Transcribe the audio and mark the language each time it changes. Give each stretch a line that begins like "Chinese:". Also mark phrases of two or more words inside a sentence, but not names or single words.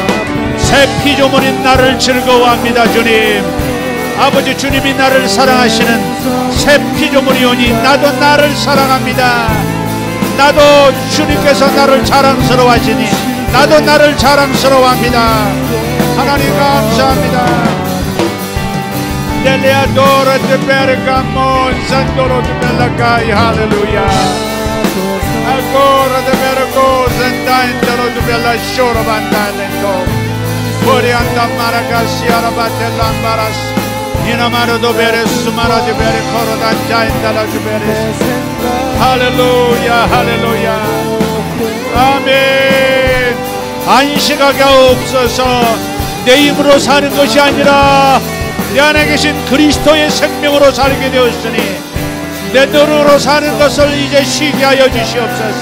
Korean: 새 피조물인 나를 즐거워합니다. 주님, 아버지, 주님이 나를 사랑하시는 새 피조물이오니 나도 나를 사랑합니다. 나도 주님께서 나를 자랑스러워하시니 나도 나를 자랑스러워합니다. 하나님 감사합니다. Deleadora de Bergamo, Sandoro de Bellacai, Hallelujah. Ancora de Bergo, Zendandolo de Bella Shora Vandalento. Fuori anda Maracassia, Rabatella Ambaras. Inamaro do Beres, Sumara de Bericoro, Danjaindala de Beres. Hallelujah, Hallelujah. 아멘. 안식하게 없어서 내 힘으로 사는 것이 아니라 내 안에 계신 그리스도의 생명으로 살게 되었으니 내 노릇으로 사는 것을 이제 쉬게 하여 주시옵소서.